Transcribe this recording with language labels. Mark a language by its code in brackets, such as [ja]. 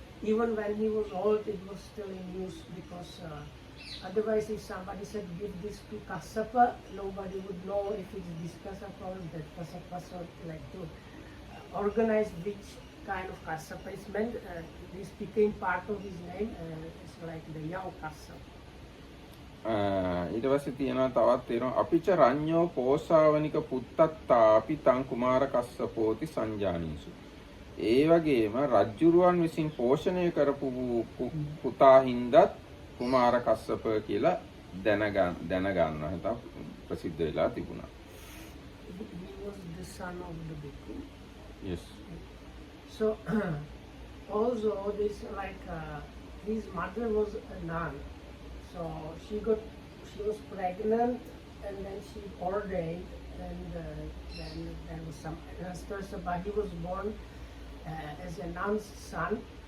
[en] Even when he was old, it was still in use because otherwise if somebody said give this to Kassapa, nobody would know if it's this Kassapa or that Kassapa. So like to organize which kind of Kassapa is meant, this became part of his name. It's like the young Kassapa. [si] ඊට පස්සේ තියෙනවා තවත් තියෙනවා [pi] අපිච රඤ්ඤෝ පෝසාවනික පුත්තත්තාපි තං කුමාර කස්සපෝති සංජානීසු. [si] ඒ වගේම රජ්ජුරුවන් විසින් පෝෂණය කරපු පුතා හින්දත් කුමාර කස්සප කියලා දැනගන්න හිතා ප්‍රසිද්ධ වෙලා තිබුණා. [en] He was the son of the bhikkhu. Yes. So also this like his mother was a nun. So she was pregnant and then she ordained, and then there was some ancestors, but he was born as a nun's son.